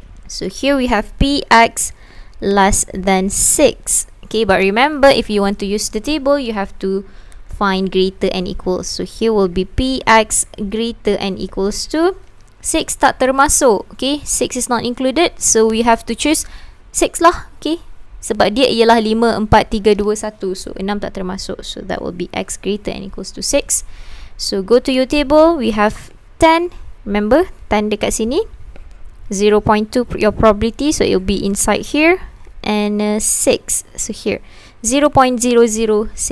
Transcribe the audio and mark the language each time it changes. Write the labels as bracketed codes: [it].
[en] So here we have px less than 6. Okay, but remember, if you want to use the table, you have to find greater and equals. So here will be px greater and equals to 6 [ms] tak termasuk. [en] Okay, 6 is not included, so we have to choose 6 lah. [ms] Okay, sebab dia ialah 5, 4, 3, 2, 1, so 6 tak termasuk. [en] So that will be x greater and equals to 6. So go to your table, we have 10. Remember, 10 [ms] dekat sini, [en] 0.2 your probability, so it will be inside here, and 6, so here 0.0064.